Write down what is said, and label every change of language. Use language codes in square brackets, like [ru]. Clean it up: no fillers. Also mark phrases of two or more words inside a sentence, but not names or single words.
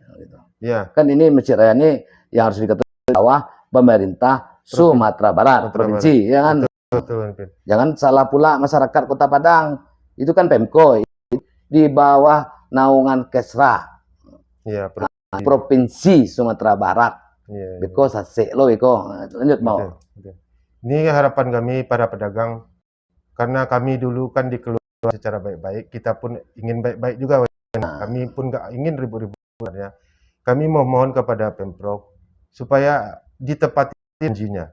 [id] Kan ini Masjid Raya ini yang harus diketahui bahwa pemerintah Sumatera Barat, provinsi, ya kan? Betul. Jangan salah pula masyarakat Kota Padang, itu kan Pemko, di bawah naungan Kesra, provinsi Sumatera Barat. [min] Beko sasek lo beko. [id] Lanjut mau. Ini harapan kami para pedagang, karena kami dulu kan dikelola secara baik-baik, kita pun ingin baik-baik juga. Kami pun nggak ingin ribut-ribut ya. Kami mohon kepada Pemprov supaya ditepati janjinya.